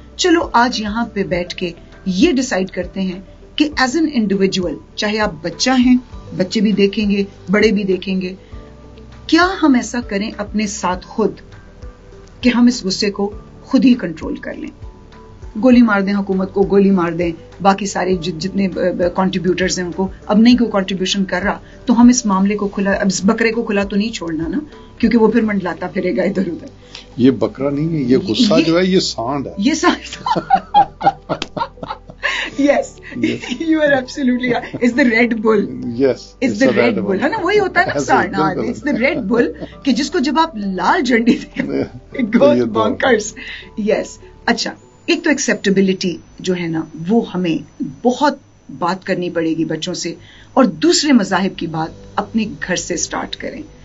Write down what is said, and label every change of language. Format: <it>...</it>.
<ur>چلو آج یہاں پہ بیٹھ کے یہ ڈیسائیڈ کرتے ہیں کہ ایز این انڈیویجول, چاہے آپ بچہ ہیں, بچے بھی دیکھیں گے, بڑے بھی دیکھیں گے, کیا ہم ایسا کریں اپنے ساتھ خود کہ ہم اس غصے کو خود ہی کنٹرول کر لیں. گولی مار دیں حکومت کو, گولی مار دیں باقی سارے جتنے کنٹریبیوٹرز ہیں ان کو. اب نہیں کوئی کنٹریبیوشن کر رہا تو ہم اس معاملے کو کھلا, اب اس بکرے کو کھلا تو نہیں چھوڑنا نا, کیونکہ وہ پھر منڈلاتا پھرے گا ادھر ادھر. یہ بکرا نہیں ہے, یہ غصہ جو ہے یہ سانڈ ہے. یہ سانڈ</ur> <en>yes you are absolutely right. It's the Red Bull. Yes, it's the Red Bull.</en> <ur>ہے نا, وہی ہوتا ہے نا سانڈ.</ur> <en>It's the Red Bull</en> <ur>کہ جس کو جب آپ لال جھنڈی دیں</ur> <en>it goes bonkers. Yes.</en> <ur>اچھا, ایک تو ایکسیپٹیبلٹی جو ہے نا وہ ہمیں بہت بات کرنی پڑے گی بچوں سے, اور دوسرے مذاہب کی بات اپنے گھر سے سٹارٹ کریں.</ur>